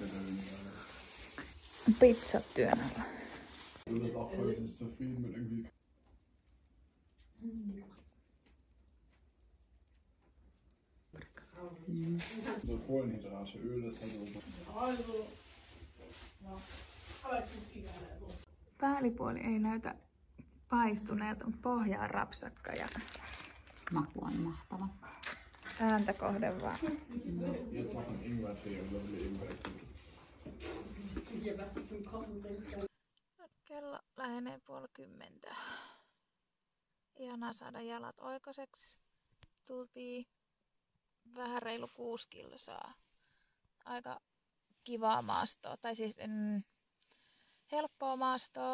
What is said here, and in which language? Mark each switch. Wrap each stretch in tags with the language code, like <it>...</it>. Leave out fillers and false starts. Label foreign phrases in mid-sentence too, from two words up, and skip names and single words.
<fi>Pizzat työn alla.</fi> <de>So Kohlenhydrate, Öl, das war so.</de> <fi>Päällipuoli ei näytä paistuneelta, mutta pohja on rapsakka ja Maku on mahtava. ääntä kohden vaan.</fi> <de>Jetzt noch ein Ingwer-Tee und dann Ingwer-Tee.</de> <fi>Kello lähenee 9:30. Ihanaa saada jalat oikoiseksi. Tultiin vähän reilu 6 kilsaa. Aika kivaa maastoa, tai siis helppoa maastoa.</fi>